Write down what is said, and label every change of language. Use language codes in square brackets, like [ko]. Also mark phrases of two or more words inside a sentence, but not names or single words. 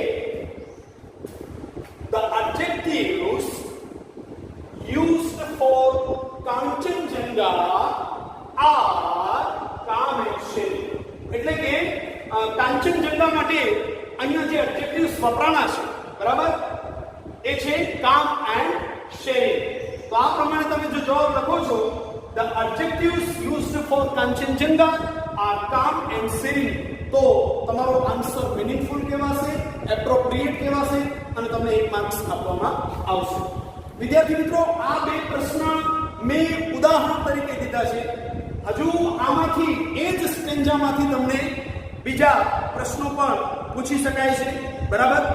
[en] the adjectives used for Kanchenjunga are calm and serene. [gu] એટલે કે કાંચનજંગા માટે અહીંયા જે એડજેક્ટિવ્સ વપરાણા છે, બરાબર, એ છે [en] calm and serene. [gu] તો આ પ્રમાણે તમે જો જવાબ લખો છો [en] the adjectives used for Kanchenjunga are calm and serene, [gu] તો તમારો આન્સર મીનિંગફુલ કહેવાશે, એપ્રોપ્રિએટ કહેવાશે અને તમને 1 માર્ક્સ આપવામાં આવશે. વિદ્યાર્થી મિત્રો, આ 2 પ્રશ્ન મેં ઉદાહરણ તરીકે દીધા છે. હજુ આમાંથી એ જ સ્ટેન્જામાંથી તમને બીજા પ્રશ્નો પણ પૂછી શકાય છે, બરાબર.